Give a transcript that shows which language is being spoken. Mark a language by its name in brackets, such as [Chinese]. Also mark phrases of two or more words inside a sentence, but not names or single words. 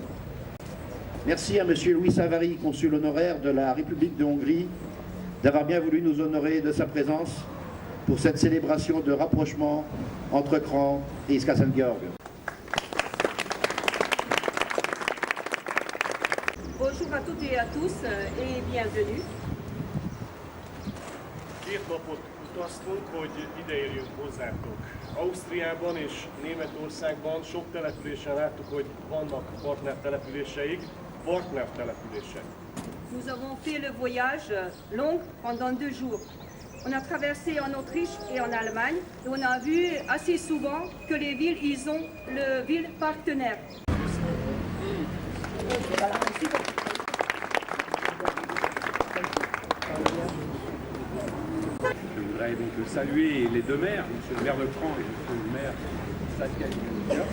[French] Merci à Monsieur Louis Savary, consul honoraire de la République de Hongrie, d'avoir bien voulu nous honorer de sa présence pour cette célébration de rapprochement entre Cran et Iszkászentgyörgy. Bonjour à toutes et à tous et bienvenue. [Hungarian] 2 napot utaztunk, hogy ide érjünk hozzátok. Ausztriában és Németországban sok településen láttuk, hogy vannak partnertelepüléseik, partnertelepülések. [French] Nous avons fait le voyage long pendant 2 jours. On a traversé en Autriche et en Allemagne et on a vu assez souvent que les villes, ils ont le ville partenaire. Je voudrais donc saluer les 2 maires, monsieur le maire de Cran et monsieur le maire d'Iszkászentgyörgy.